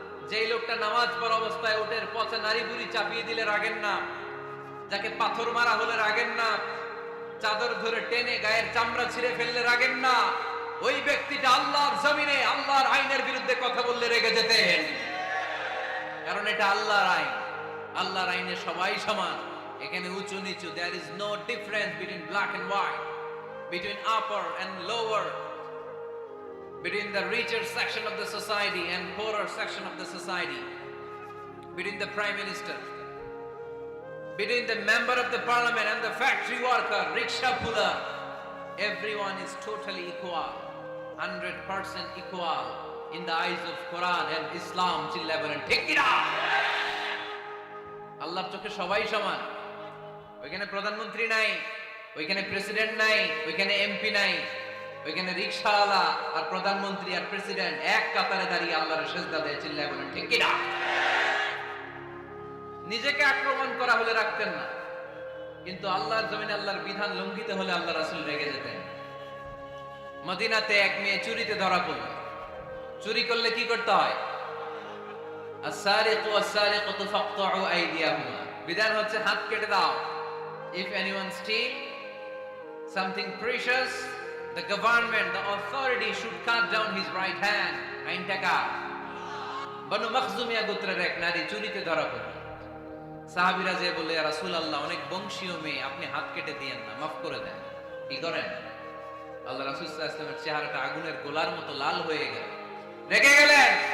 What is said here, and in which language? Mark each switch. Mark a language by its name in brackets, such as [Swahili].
[Bangla] যেই লোকটা নামাজ পড়া অবস্থায় উটের পচা নারী বুড়ি চাপিয়ে দিলে রাগেন না, যাকে পাথর মারা হলে রাগেন না, চাদর ধরে টেনে গায়ের চামড়া ছিঁড়ে ফেললে রাগেন না, ওই ব্যক্তিটা আল্লাহর জমিনে আল্লাহর আইনের বিরুদ্ধে কথা বললে রেগে যেতেন। কারণ এটা আল্লাহর আইন, আল্লাহর আইনে সবাই সমান। এখানে উঁচু নিচু, [English] there is no difference between black and white, between upper and lower, between the richer section of the society and poorer section of the society, between the prime minister, between the member of the parliament and the factory worker, rickshaw puller. Everyone is totally equal, 100% equal in the eyes of Quran and Islam. [Bangla] Chillaye bolen ঠিক কি না? আল্লাহর চোখে সবাই সমান। ওইখানে প্রধানমন্ত্রী নাই, ওইখানে প্রেসিডেন্ট নাই, ওইখানে এমপি নাই, ওইখানে রিকশাওয়ালা আর প্রধানমন্ত্রী আর প্রেসিডেন্ট এক কাতারে দাঁড়িয়ে আল্লাহর সিজদা দেয়। চিল্লায় বলেন ঠিক কি না? নিজেকে আক্রমণ করা হলে রাখতেন না, কিন্তু আল্লাহর জমিনে আল্লাহর বিধান লঙ্ঘিত হলে আল্লাহ রাসূল রেগে যেতেন। মদিনাতে এক মেয়ে চুরিতে ধরা পড়ল। চুরি করলে কি করতে হয়? [Arabic] আস-সারিকু ওয়াস-সারিকাতু ফাকতাউ আইদিয়াহুমা, [Bangla] বিধান হচ্ছে হাত কেটে দাও। [English] If anyone steal something precious, the government, the authority should cut down his right hand. [Bangla] আইন টাকা। বনু মখজুমিয়া গোত্রের এক নারী চুরিতে ধরা পড়ল। সাহাবীরা যে বলে, ইয়া রাসূলুল্লাহ, অনেক বংশীয় মেয়ে, আপনি হাত কেটে দিয়েন না, মাফ করে দেন। কি করেন? আল্লাহ রাসূল সাল্লাল্লাহু আলাইহি ওয়াসাল্লামের চেহারাটা আগুনের গোলার মতো লাল হয়ে গেল, রেগে গেলেন।